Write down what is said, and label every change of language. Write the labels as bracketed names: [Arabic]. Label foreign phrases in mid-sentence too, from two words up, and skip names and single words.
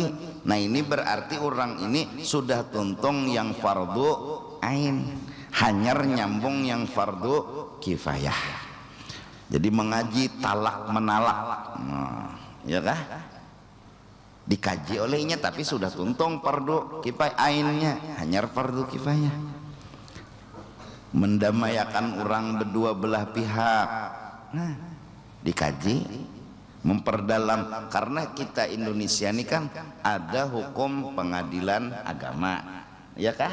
[Banjar] Nah ini berarti orang ini sudah tuntung yang fardu ain, hanyar nyambung yang fardu kifayah. Jadi mengaji talak menalak, nah, ya kah? Dikaji olehnya tapi sudah tuntung fardu kifayah ainnya, hanyar fardu kifayah. [Indonesian] Mendamaikan orang berdua belah pihak, nah dikaji, memperdalam, karena kita Indonesia ini kan ada hukum pengadilan agama, ya kah?